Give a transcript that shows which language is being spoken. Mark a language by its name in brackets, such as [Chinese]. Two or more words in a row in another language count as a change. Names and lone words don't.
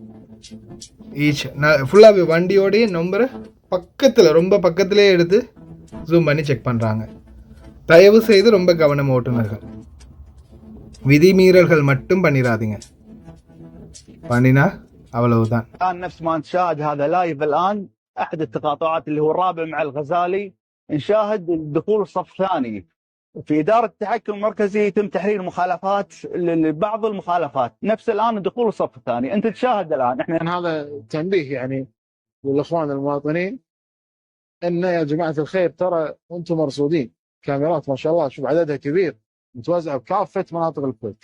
[Tamil] ஃபுல்லாகவே வண்டியோடைய நம்பரை ரொம்ப பக்கத்திலே எடுத்து ஜூம் பண்ணி செக் பண்ணுறாங்க. தயவு செய்து ரொம்ப கவனம் ஓட்டுநர்கள், விதிமீறல்கள் மட்டும் பண்ணிடாதீங்க, பண்ணினா அவ்வளவுதான். [Arabic] نفس ما نشاهد هذا لايف الان احد التقاطعات اللي هو الرابع مع الغزالي، نشاهد دخول الصف الثاني في إدارة التحكم المركزي، يتم تحرير مخالفات لبعض المخالفات، نفس الآن دخول الصف الثاني أنت تشاهد الآن. احنا هذا تنبيه يعني للإخوان المواطنين إن يا جماعة الخير ترى أنتم مرصودين، كاميرات ما شاء الله شوف عددها كبير متوزعة بكافة مناطق الكويت.